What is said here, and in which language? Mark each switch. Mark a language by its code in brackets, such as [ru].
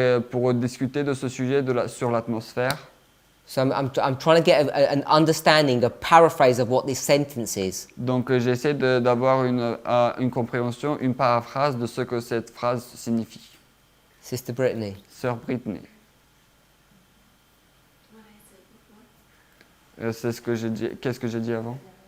[fr] pour discuter de ce sujet sur l'atmosphère. [en] So I'm trying to get an understanding, a paraphrase of what this sentence is. [fr] Donc j'essaie d'avoir une compréhension, une paraphrase de ce que cette phrase signifie. [en] Sister Brittany. [fr] Sœur Brittany. C'est ce que j'ai dit. Qu'est-ce que j'ai dit avant?